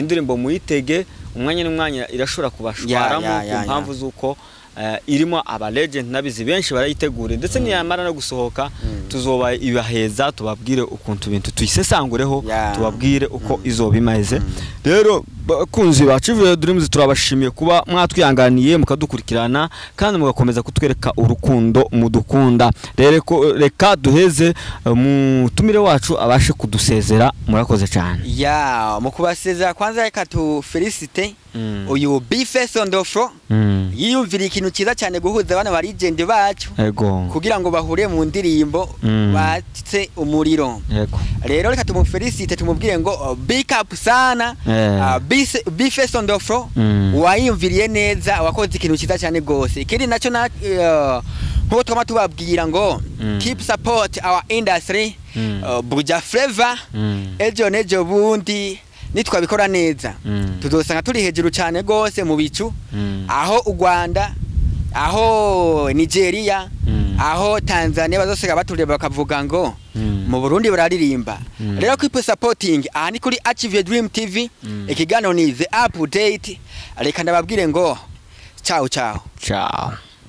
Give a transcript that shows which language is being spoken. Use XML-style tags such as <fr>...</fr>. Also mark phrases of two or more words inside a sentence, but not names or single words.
<rn>ndirimbo muyitege umwanya n'umwanya irashobora kubashwaramo ku mpamvu zuko irimo aba legend nabizi benshi barayitegura ndetse niyamara no gusohoka tuzoba ibaheza tubabwire ukuntu bintu tuyisesangureho tubabwire uko izobimeze rero bakunzi ba Achieve Dreams turabashimiye kuba mwatwiyanganiye mukadukurikirana kandi mugakomeza kutwereka urukundo mudukunda reka duheze mutumire wacu abashe kudusezera murakoze cyane ya mukubasezera kwanza reka tu felicite uyu Bface on the floor yiyumvira ikintu cyiza cyane guhuza abana ba legend bacu kugira ngo bahure mu ndirimbo batse umuriro rero reka tumufelicite tumubwire ngo</rn> <en>big up</en> <rn>sana Bface on the floor wayiyumviriye neza wakoze ikintu cyiza cyane gose ikindi nacyo nkuko twama tubabwira ngo</rn> <en>keep support our industry</en> <rn>Buja Flavor ejo bundi nitwabikora neza tuzosanga turi hejuru cyane gose mu bicu aho u Rwanda aho Nigeria aho Tanzania bazosega batureba bakavuga ngo mu Burundi bararirimba rero</rn> <en>keep supporting</en> <rn>aha ni kuri Achieve Dream TV ikiganiro ni The Update reka ndababwire ngo ciao</rn>